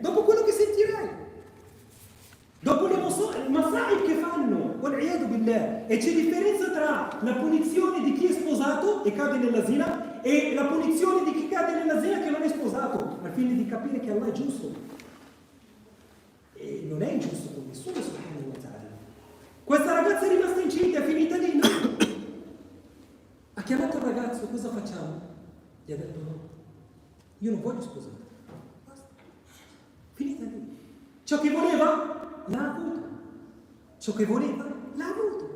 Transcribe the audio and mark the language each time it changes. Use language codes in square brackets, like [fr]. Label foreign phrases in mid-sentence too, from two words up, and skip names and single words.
[it] Dopo quello che sentirai, dopo le masaib che fanno, e c'è differenza tra la punizione di chi è sposato e cade nella zina e la punizione di chi cade nella zina che non è sposato, al fine di capire che Allah è giusto. E non è ingiusto con nessuno, [ar] سبحانه وتعالى. [it] Questa ragazza è rimasta incinta, è finita lì. Ha chiamato il ragazzo: cosa facciamo? Gli ha detto: no, io non voglio sposare. Basta. Finita lì. Ciò che voleva, l'ha avuto. Ciò che voleva, l'ha avuto.